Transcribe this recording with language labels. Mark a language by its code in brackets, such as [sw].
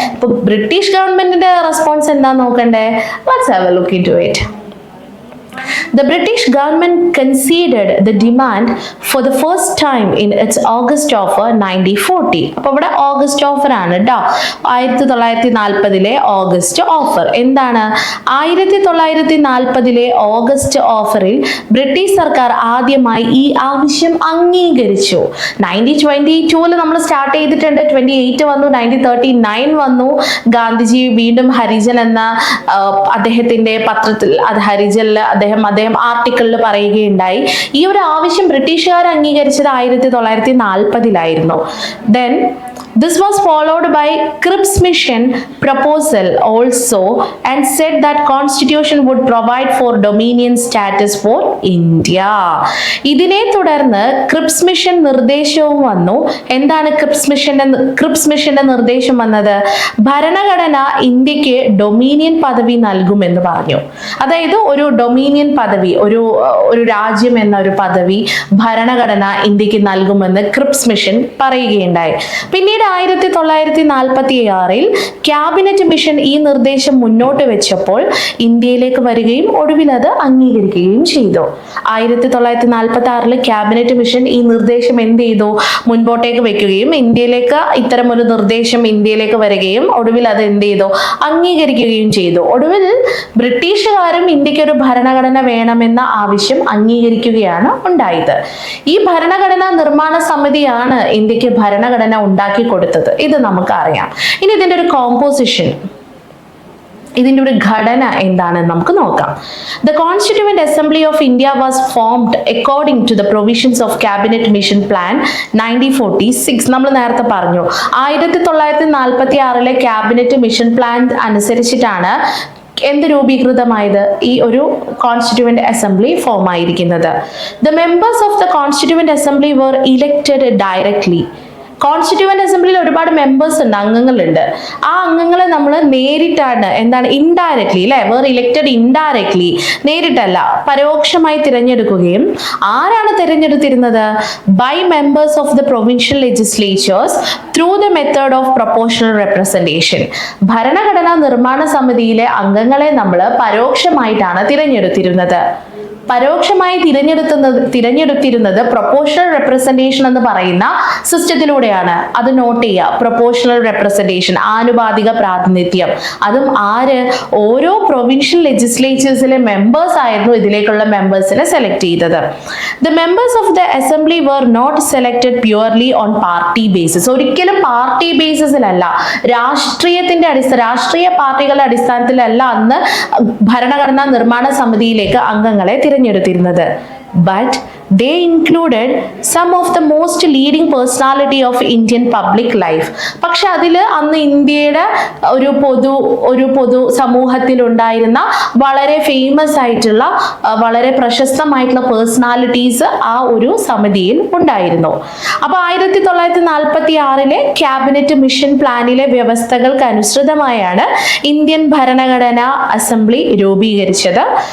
[ml] ഇപ്പൊ ബ്രിട്ടീഷ് ഗവൺമെന്റിന്റെ റെസ്പോൺസ് എന്താ നോക്കണ്ടേ? [en] Let's have a look into it. The British government conceded the demand for the first time in its August offer 1940. [ml] അപ്പോൾ ഇവിടെ August offer ആണ് കേട്ടോ. 1940 ഓഗസ്റ്റ് ഓഫർ എന്താണ്? 1940 ഓഗസ്റ്റ് ഓഫറിൽ ബ്രിട്ടീഷ് സർക്കാർ ആദ്യമായി ഈ ആവശ്യം അംഗീകരിച്ചു. 1922 നമ്മൾ സ്റ്റാർട്ട് ചെയ്തിട്ടുണ്ട്, 28 വന്നു, 1939 വന്നു. ഗാന്ധിജി വീണ്ടും ഹരിജൻ എന്ന അദ്ദേഹത്തിന്റെ പത്രത്തിൽ, അത് ഹരിജനിൽ അദ്ദേഹം ആർട്ടിക്കിളിൽ പറയുകയുണ്ടായി, ഈ ഒരു ആവശ്യം ബ്രിട്ടീഷുകാർ അംഗീകരിച്ചത് 1940 [en] Then this was followed by Cripps Mission proposal also and said that constitution would provide for dominion status for India. [ml] ഇതിനെ തുടർന്ന് ക്രിപ്സ് മിഷൻ നിർദ്ദേശവും വന്നു. എന്താണ് ക്രിപ്സ് മിഷന്റെ നിർദ്ദേശം വന്നത്? ഭരണഘടന ഇന്ത്യക്ക് ഡൊമീനിയൻ പദവി നൽകുമെന്ന് പറഞ്ഞു. അതായത് ഒരു ഡൊമീനിയൻ പദവി, ഒരു രാജ്യം എന്ന ഒരു പദവി ഭരണഘടന ഇന്ത്യക്ക് നൽകുമെന്ന് ക്രിപ്സ് മിഷൻ പറയുകയുണ്ടായി. പിന്നീട് 1946 ക്യാബിനറ്റ് മിഷൻ ഈ നിർദ്ദേശം മുന്നോട്ട് വെച്ചപ്പോൾ ഇന്ത്യയിലേക്ക് വരികയും ഒടുവിൽ അത് അംഗീകരിക്കുകയും ചെയ്തു. 1946 ക്യാബിനറ്റ് മിഷൻ ഈ നിർദ്ദേശം എന്ത് ചെയ്തു? മുൻപോട്ടേക്ക് വെക്കുകയും ഇന്ത്യയിലേക്ക് ഇത്തരമൊരു നിർദ്ദേശം ഇന്ത്യയിലേക്ക് വരികയും ഒടുവിൽ അത് എന്ത് ചെയ്തു? അംഗീകരിക്കുകയും ചെയ്തു. ഒടുവിൽ ബ്രിട്ടീഷുകാരും ഇന്ത്യക്ക് ഒരു ഭരണഘടന വേണമെന്ന ആവശ്യം അംഗീകരിക്കുകയാണ് ഉണ്ടായത്. ഈ ഭരണഘടനാ നിർമ്മാണ സമിതിയാണ് ഇന്ത്യക്ക് ഭരണഘടന ഉണ്ടാക്കി കൊടുത്തത്. ഇത് നമുക്കറിയാം. ഇനി ഇതിന്റെ ഒരു കോമ്പോസിഷൻ, ഇതിന്റെ ഒരു ഘടന എന്താണെന്ന് നമുക്ക് നോക്കാം. [en] The Constituent Assembly of India was formed according to the provisions of Cabinet Mission Plan 1946. [ml] നമ്മൾ നേരത്തെ പറഞ്ഞു 1946 ക്യാബിനറ്റ് മിഷൻ പ്ലാൻ അനുസരിച്ചിട്ടാണ് എന്ത് രൂപീകൃതമായത്? ഈ ഒരു കോൺസ്റ്റിറ്റ്യൂവന്റ് അസംബ്ലി ഫോം ആയിരിക്കുന്നത്. [en] The members of the Constituent Assembly were elected directly. [ml] Constituent അസംബ്ലിയിൽ ഒരുപാട് മെമ്പേഴ്സ് ഉണ്ട്, അംഗങ്ങളുണ്ട്. ആ അംഗങ്ങളെ നമ്മൾ നേരിട്ടാണ്, ഇൻഡയറക്ട്ലി അല്ലെ, [en] were elected indirectly, [ml] നേരിട്ടല്ല പരോക്ഷമായി തിരഞ്ഞെടുക്കുകയും. ആരാണ് തിരഞ്ഞെടുത്തിരുന്നത്? [en] By members of the provincial legislatures through the method of proportional representation. [ml] ഭരണഘടനാ നിർമ്മാണ സമിതിയിലെ അംഗങ്ങളെ നമ്മൾ പരോക്ഷമായിട്ടാണ് തിരഞ്ഞെടുത്തിരുന്നത്. പരോക്ഷമായി തിരഞ്ഞെടുത്തിരുന്നത് പ്രൊപ്പോർഷണൽ റെപ്രസെന്റേഷൻ എന്ന് പറയുന്ന സിസ്റ്റത്തിലൂടെയാണ്. അത് നോട്ട് ചെയ്യുക. പ്രൊപ്പോർഷണൽ റെപ്രസെന്റേഷൻ, ആനുപാതിക പ്രാതിനിധ്യം. അതും ആര്? ഓരോ പ്രൊവിൻഷ്യൽ ലെജിസ്ലേച്ചേഴ്സിലെ മെമ്പേഴ്സ് ആയിരുന്നു ഇതിലേക്കുള്ള മെമ്പേഴ്സിനെ സെലക്ട് ചെയ്തത്. [en] The members of the assembly were not selected purely on party basis. [ml] ഒരിക്കലും പാർട്ടി ബേസിസിലല്ല, രാഷ്ട്രീയ പാർട്ടികളുടെ അടിസ്ഥാനത്തിലല്ല അന്ന് ഭരണഘടനാ നിർമ്മാണ സമിതിയിലേക്ക് അംഗങ്ങളെ തിരഞ്ഞെടുത്തിരുന്നത്. [en] But they included some of the most leading personality of Indian public life. [ml] പക്ഷെ അതിൽ അന്ന് ഇന്ത്യയുടെ ഒരു പൊതു സമൂഹത്തിൽ ഉണ്ടായിരുന്ന വളരെ ഫേമസ് ആയിട്ടുള്ള, വളരെ പ്രശസ്തമായിട്ടുള്ള പേഴ്സണാലിറ്റീസ് ആ ഒരു സമിതിയിൽ ഉണ്ടായിരുന്നു. അപ്പൊ 1946 ക്യാബിനറ്റ് മിഷൻ പ്ലാനിലെ വ്യവസ്ഥകൾക്ക് അനുസൃതമായാണ് ഇന്ത്യൻ ഭരണഘടനാ അസംബ്ലി രൂപീകരിച്ചത്.